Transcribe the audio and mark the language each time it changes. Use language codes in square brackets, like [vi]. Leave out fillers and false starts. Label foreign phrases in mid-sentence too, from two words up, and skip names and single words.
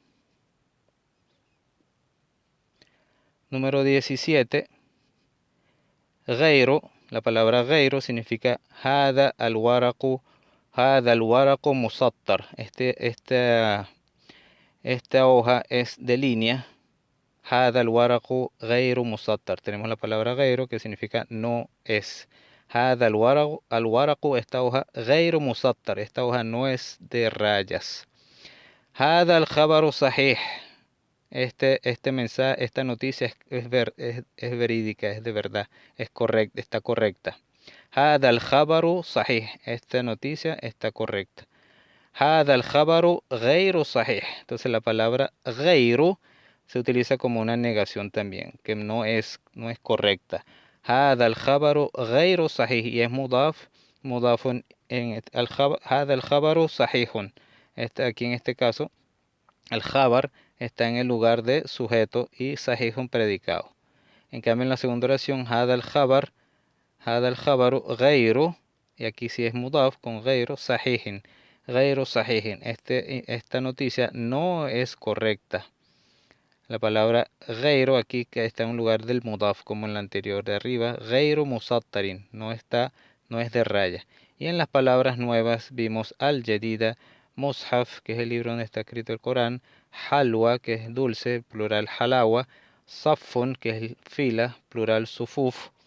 [es] Número 17. Ghairo. La palabra ghairo significa [ar] هذا الورق مسطر. [es] Esta hoja es de línea. [ar] هذا الورق غير مسطر. [es] Tenemos la palabra ghairo que significa no es. [ar] هذا الورق, [es] esta hoja, [ar] غير مسطر. [es] Esta hoja no es de rayas. [ar] هذا الخبر صحيح. [es] Este mensaje, esta noticia es verídica, es de verdad, es correcta, está correcta. [ar] هذا الخبر صحيح. [es] Esta noticia está correcta. [ar] هذا الخبر غير صحيح. [es] Entonces la palabra ghairu se utiliza como una negación también, que no es correcta. [ar] هذا الخبر غير صحيح [es] y es [ar] مضاف هذا الخبر صحيح. [es] Aquí en este caso, el khabar está en el lugar de sujeto y sahihun predicado. En cambio en la segunda oración, [ar] هذا الخبر غير, [es] y aquí sí es mudaf con [ar] غير صحيح. غير صحيح. [es] Esta noticia no es correcta. La palabra ghairu aquí que está en un lugar del mudaf como en la anterior de arriba. [ar] غير مسطر. [es] No es de raya. Y en las palabras nuevas vimos al-jadida, mushaf, que es el libro donde está escrito el Corán, halwa, que es dulce, plural halawa, safun, que es fila, plural sufuf,